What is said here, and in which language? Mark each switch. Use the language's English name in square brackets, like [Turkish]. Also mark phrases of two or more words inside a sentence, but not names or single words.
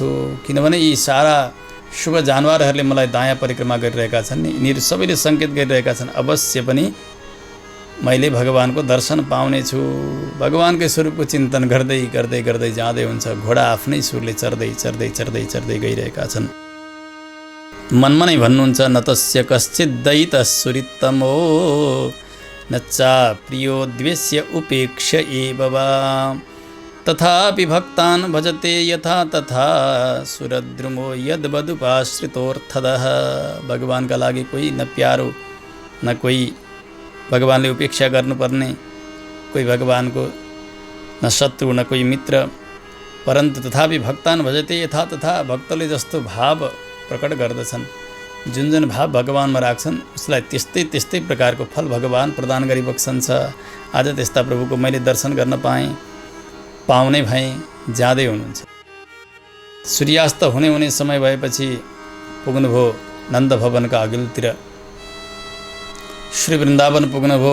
[Nepali] किनभने यी सारा शुभ जानवरहरूले मलाई दायाँ परिक्रमा गरिरहेका छन्, यिनीहरू सबैले सङ्केत गरिरहेका छन्, अवश्य पनि मैले भगवानको दर्शन पाउनेछु। भगवानकै स्वरूपको चिन्तन गर्दै गर्दै गर्दै जाँदै हुन्छ, घोडा आफ्नै सुरले चर्दै चर्दै चर्दै चर्दै गइरहेका छन्। मनमा नै भन्नुहुन्छ, [Sanskrit] न तस्य कश्चित् दैतः सुरित्तमो न चा प्रियो द्वेष्य उपेक्ष एव वा तथापि भक्तान् भजते यथा तथा सुरद्रुमो यद्वदुपाश्रितोऽर्थदः। [Nepali] भगवानका लागि कोही न प्यारो, न कोही भगवानले उपेक्षा गर्नुपर्ने, कोही भगवानको न शत्रु न कोही मित्र, [Sanskrit] परन्तु तथापि भक्तान् भजते यथा तथा। [Nepali] भक्तले जस्तो भाव प्रकट गर्दछन्, जुन जुन भाव भगवानमा राख्छन् उसलाई त्यस्तै त्यस्तै प्रकारको फल भगवान प्रदान गरिबक्सन्छ। आज त्यस्ता प्रभुको मैले दर्शन गर्न पाएँ, पाउने भएँ, जाँदै हुनुहुन्छ। सूर्यास्त हुने हुने समय भएपछि पुग्नुभयो नन्द भवनका अघिल्तिर, श्री वृन्दावन पुग्नुभयो।